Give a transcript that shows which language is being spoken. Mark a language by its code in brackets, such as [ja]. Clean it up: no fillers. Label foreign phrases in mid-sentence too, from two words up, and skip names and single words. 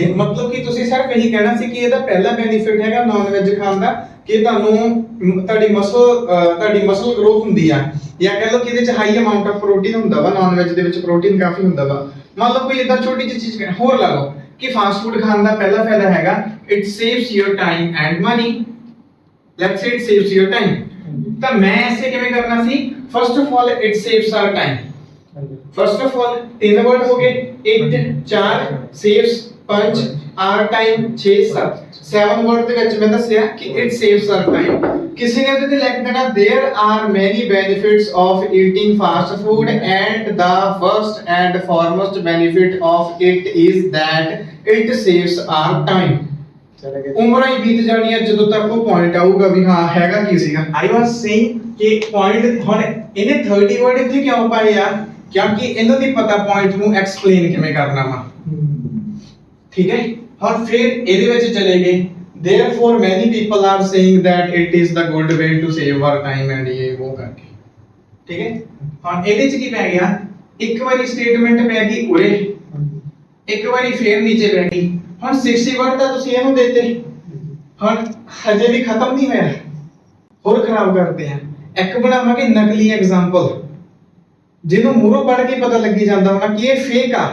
[pa] ਮਤਲਬ ਕਿ ਤੁਸੀਂ ਸਿਰਫ ਇਹੀ ਕਹਿਣਾ ਸੀ ਕਿ ਇਹਦਾ ਪਹਿਲਾ ਬੈਨੀਫਿਟ ਹੈਗਾ [en] non veg [pa] ਖਾਣ ਦਾ, ਕਿ ਤੁਹਾਨੂੰ ਤੁਹਾਡੀ [en] muscle growth [pa] ਹੁੰਦੀ ਆ, ਜਾਂ ਕਹਿ ਲਓ ਕਿ ਇਹਦੇ ਚ [en] high amount of protein [pa] ਹੁੰਦਾ ਵਾ, [en] non veg [pa] ਦੇ ਵਿੱਚ ਪ੍ਰੋਟੀਨ ਕਾਫੀ ਹੁੰਦਾ ਵਾ। ਮੰਨ ਲਓ ਕੋਈ ਇਦਾਂ ਛੋਟੀ ਜਿਹੀ ਚੀਜ਼ ਹੋਰ ਲਾ ਲਓ ਕਿ [en] fast food [pa] ਖਾਣ ਦਾ ਪਹਿਲਾ ਫਾਇਦਾ ਹੈਗਾ [en] it saves your time and money. let's say it saves your time, [pa] ਤਾਂ ਮੈਂ ਐਸੇ ਕਿਵੇਂ ਕਰਨਾ ਸੀ, [en] first of all it saves our time. first of all [pa] ਤਿੰਨ ਵਰਡ ਹੋ ਗਏ, [en] it 4 saves 5 our time 6 7 7 word [pa] ਦੇ ਵਿੱਚ ਮੈਂ ਦੱਸਿਆ ਕਿ [en] it saves our time. [pa] ਕਿਸੇ ਨੇ ਉਹਦੇ ਤੇ ਲਿਖ ਦੇਣਾ [en] there are many benefits of eating fast food and the first and foremost benefit of it is that it saves our time. [pa] ਉਮਰਾਂ ਹੀ ਬੀਤ ਜਾਣੀ ਹੈ ਜਦੋਂ ਤੱਕ ਉਹ ਪੁਆਇੰਟ ਆਊਗਾ ਵੀ ਹਾਂ ਹੈਗਾ ਕੀ ਸੀਗਾ। [en] I was saying [pa] ਕਿ ਪੁਆਇੰਟ ਹੁਣ ਇਹਨੇ 30 ਵਰਡ ਇੱਥੇ ਕਿਉਂ ਪਾਏ ਆ, ਕਿਉਂਕਿ ਇਹਨਾਂ ਦੀ ਪਤਾ ਪੁਆਇੰਟ ਨੂੰ ਐਕਸਪਲੇਨ ਕਿਵੇਂ ਕਰਨਾ ਵਾ। ਠੀਕ ਹੈ, ਹੁਣ ਫਿਰ ਇਹਦੇ ਵਿੱਚ ਚਲੇ ਗਏ [en] therefore many people are saying that it is the good way to save our time and [pa] ਇਹ ਉਹ ਕਰਕੇ। ਠੀਕ ਹੈ, ਹੁਣ ਇਹਦੇ ਚ ਕੀ ਪੈ ਗਿਆ, ਇੱਕ ਵਾਰੀ ਸਟੇਟਮੈਂਟ ਪੈ ਗਈ ਉਰੇ, ਇੱਕ ਵਾਰੀ ਫੇਰ ਨੀਚੇ ਪੈ ਗਈ। ਹੁਣ 60 ਵਰਡ ਤਾਂ ਤੁਸੀਂ ਇਹਨੂੰ ਦਿੱਤੇ, ਹੁਣ ਹਜੇ ਵੀ ਖਤਮ ਨਹੀਂ ਹੋਇਆ, ਹੋਰ ਖਰਾਬ ਕਰਦੇ ਆ। ਇੱਕ ਬਣਾਵਾਂਗੇ ਨਕਲੀ ਐਗਜ਼ਾਮਪਲ, ਜਿਹਨੂੰ ਮੂਹਰੋਂ ਪੜ੍ਹ ਕੇ ਪਤਾ ਲੱਗੀ ਜਾਂਦਾ ਹੋਣਾ ਕਿ ਇਹ ਫੇਕ ਆ।